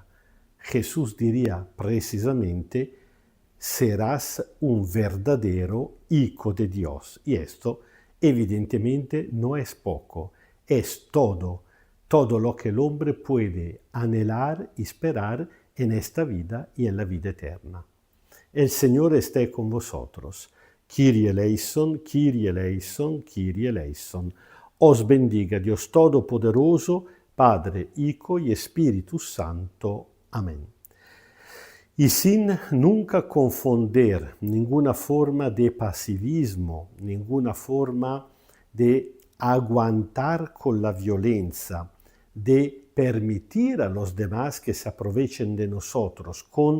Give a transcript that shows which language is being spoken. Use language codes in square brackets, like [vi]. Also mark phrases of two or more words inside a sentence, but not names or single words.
[es] Jesús diría precisamente, serás un verdadero hijo de Dios. Y esto evidentemente no es poco, es todo lo que el hombre puede anhelar y esperar en esta vida y en la vida eterna. El Señor esté con vosotros. [el] Κύριε ἐλέησον, Κύριε ἐλέησον, Κύριε ἐλέησον. [es] Os bendiga Dios Todopoderoso, Padre, Hijo y Espíritu Santo. Amén. Y sin nunca confundir ninguna forma de pasivismo, ninguna forma de aguantar con la violencia, de permitir a los demás que se aprovechen de nosotros con